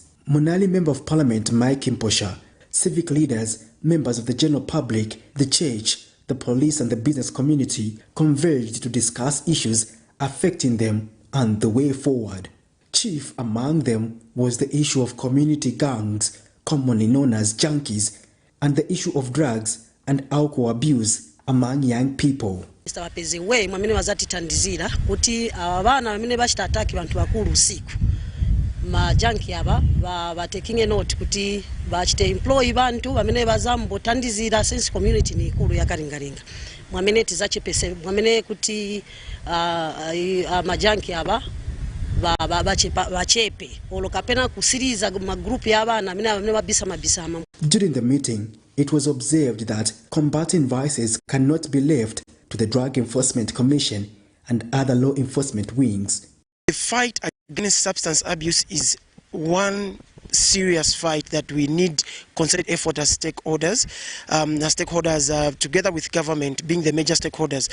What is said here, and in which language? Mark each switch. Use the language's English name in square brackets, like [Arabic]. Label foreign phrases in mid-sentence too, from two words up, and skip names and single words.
[English] Munali Member of Parliament Mike Mposha, civic leaders, members of the general public, the church, the police and the business community converged to discuss issues affecting them and the way forward. Chief among them was the issue of community gangs, commonly known as junkies, and the issue of drugs and alcohol abuse among young people. Mr. [Nyanja] mwamene wazatitandizira kuti abana bamene bachitataaki bantu bakulu usiku. Majanki aba batekinge note kuti bachite employ bantu bamene bazambotandizira [English] sense community [Nyanja] ni ikulu ya Kalingalinga. Mwamene tizachepese mwamene kuti majanki aba bachepe olokapena kusiriza magroup y'abana bamene babisa mabisama. [English] During the meeting, it was observed that combating vices cannot be left to the Drug Enforcement Commission and other law enforcement wings. The fight against substance abuse is one serious fight that we need concerted effort as stakeholders, together with government being the major stakeholders.